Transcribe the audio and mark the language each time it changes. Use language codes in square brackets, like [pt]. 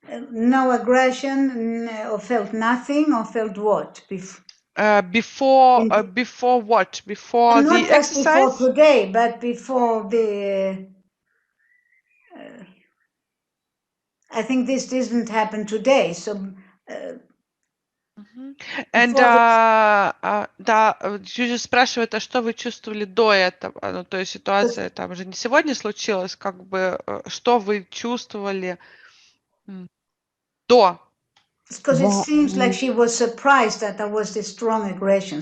[en] No aggression, or felt nothing, or felt what? Before what? Before not the just exercise? Before today, but before the... I think this didn't happen today, so [ru] And да, Джуди спрашивает, а что вы чувствовали до этого? Ну, то есть ситуация там же не сегодня случилась, как бы, что вы чувствовали до? [en] Because it seems like she was surprised that there was this strong aggression.